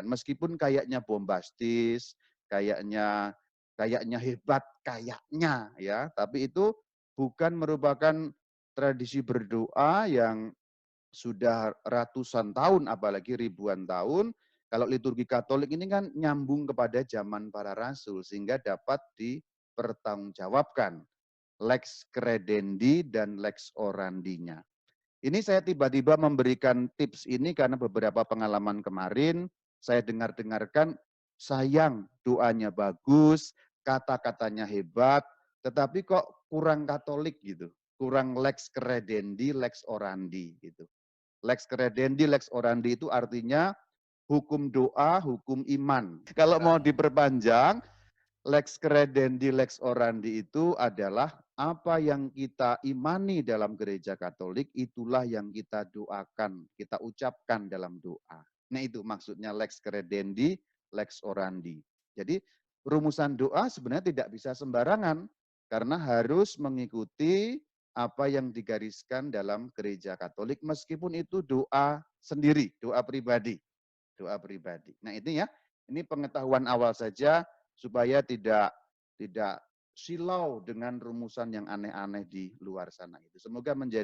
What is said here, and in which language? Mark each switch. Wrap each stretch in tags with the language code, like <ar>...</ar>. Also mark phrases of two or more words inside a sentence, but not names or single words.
<id>Meskipun kayaknya bombastis, kayaknya hebat, kayaknya ya, tapi itu bukan merupakan tradisi berdoa yang sudah ratusan tahun, apalagi ribuan tahun. Kalau liturgi Katolik ini kan nyambung kepada zaman para rasul, sehingga dapat dipertanggungjawabkan.</id> <la>Lex credendi dan lex orandinya.</la> <id>Ini saya tiba-tiba memberikan tips ini karena beberapa pengalaman kemarin saya dengarkan sayang doanya bagus, kata-katanya hebat, tetapi kok kurang Katolik gitu.</id> <la>Kurang lex credendi, lex orandi gitu. Lex credendi, lex orandi</la> <id>itu artinya hukum doa, hukum iman. Kalau mau diperpanjang,</id> <la>Lex credendi, lex orandi</la> <id>itu adalah apa yang kita imani dalam gereja Katolik, itulah yang kita doakan, kita ucapkan dalam doa. Nah itu maksudnya</id> <la>lex credendi, lex orandi.</la> <id>Jadi rumusan doa sebenarnya tidak bisa sembarangan, karena harus mengikuti apa yang digariskan dalam gereja Katolik, meskipun itu doa sendiri, doa pribadi. Doa pribadi. Nah ini ya, ini pengetahuan awal saja supaya tidak silau dengan rumusan yang aneh-aneh di luar sana itu.</id>